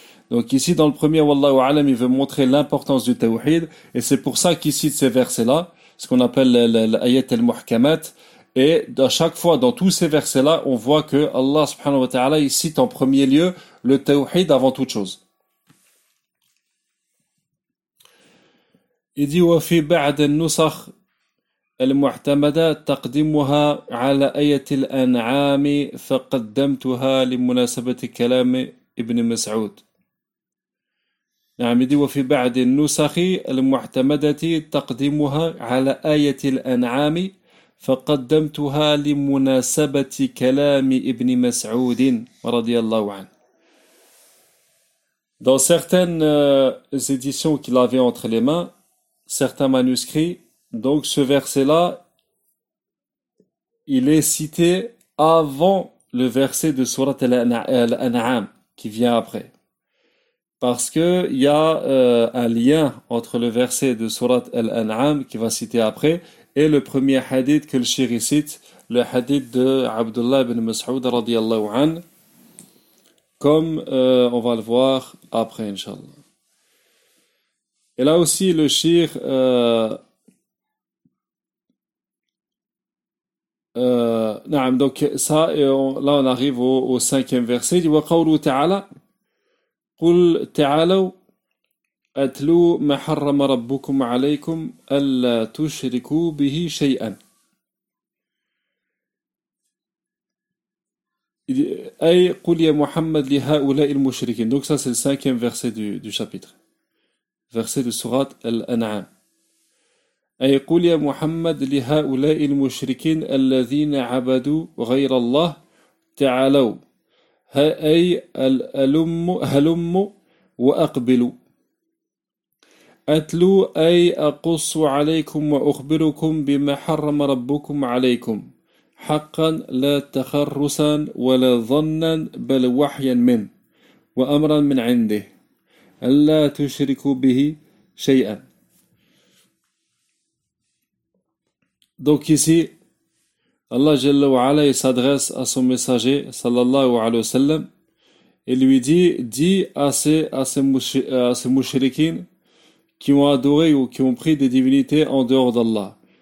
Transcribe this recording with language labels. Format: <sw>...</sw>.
<fr>Donc ici, dans le premier, wallahu alam, il veut montrer l'importance du tawhid, et c'est pour ça qu'il cite ces versets-là, ce qu'on appelle l'ayat al-muhkamat. Et à chaque fois, dans tous ces versets-là, on voit que Allah subhanahu wa ta'ala, il cite en premier lieu le tawhid avant toute chose. Il dit</fr> <ar>وفي بعض النسخ المعتمدة تقديمها على آية الأنعام فقدمتها لمناسبة كلام ابن مسعود. نعم، يدي وفي بعض النسخ المعتمدة تقديمها على آية الأنعام فقدمتها لمناسبة كلام ابن مسعود رضي الله عنه.</ar> <fr>Dans certaines éditions qu'il avait entre les mains, certains manuscrits, donc ce verset-là, il est cité avant le verset de Sourate Al-An'am qui vient après. Parce qu'il y a un lien entre le verset de Sourate Al-An'am qui va citer après et le premier hadith que le shiri cite, le hadith de Abdullah ibn Mas'ud radiallahu an, comme on va le voir après, Inch'Allah. Et là aussi, le shir</fr> <ar>نعم,</ar> <fr>donc ça, là on arrive au cinquième verset. Il dit ta'ala,</fr> <ar>قُلْ تَعَالَوْا أَتْلُوا مَا حَرَّمَ رَبُّكُمْ عَلَيْكُمْ أَلَّا تُشْرِكُوا بِهِ شَيْئًا. أي قُلْ يَا مُحَمَّدْ لِهَؤُلَاءِ الْمُشْرِكِينَ.</ar> <fr>Donc ça, c'est le cinquième verset du chapitre. Verset de Sourate Al-An'am.</fr> <ar>أي قُلْ يَا مُحَمَّدْ لِهَؤُلَاءِ الْمُشْرِكِينَ الَّذِينَ عَبَدُوا غَيْرَ اللَّهِ تَعَالَوْا أي هلم وأقبل أتلو أي أقص عليكم وأخبركم بما حرم ربكم عليكم حقا لا تخرسا ولا ظنا بل وحيا من وأمرا من عنده ألا تشركوا به شيئا.</ar> <fr>Donc ici, Allah Jalla wa Ala s'adresse à son messager, sallallahu alayhi wa sallam, et lui dit, dis à ces mushrikin qui ont adoré ou qui ont pris des divinités en dehors d'Allah.</fr>